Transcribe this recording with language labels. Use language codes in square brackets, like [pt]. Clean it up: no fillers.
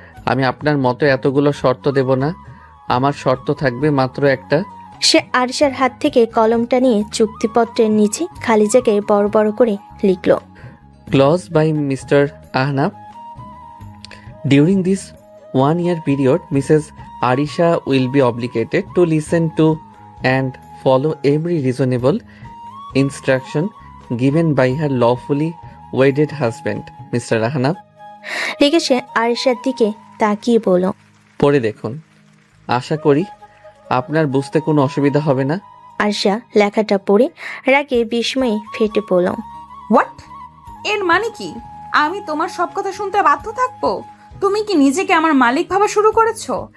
[bn] আমি আপনার মতো এতগুলো শর্ত দেব না, আমার শর্ত থাকবে মাত্র একটা। সে আরিশার হাত থেকে কলমটা নিয়ে চুক্তিপত্রের নিচে খালি জায়গায় বড় বড় করে লিখল, [en] Clause by mister Ahnaf, during this 1 year period, Mrs. Arisha will be obligated to listen to and follow every reasonable instruction given by her lawfully wedded husband, Mr. Ahnaf. [bn] লিখে সে আরিশার দিকে তাকিয়ে বলল, পড়ে দেখুন, আশা করি আপনার বুঝতে কোনো অসুবিধা হবে না। আরিশা লেখাটা পড়ে রাগে বিস্ময়ে ফেটে পড়ল। হোয়াট? এর মানে কি? আমি তোমার সব কথা শুনতে বাধ্য থাকবো? তুমি কি নিজেকে আমার মালিক ভাবা শুরু করেছো?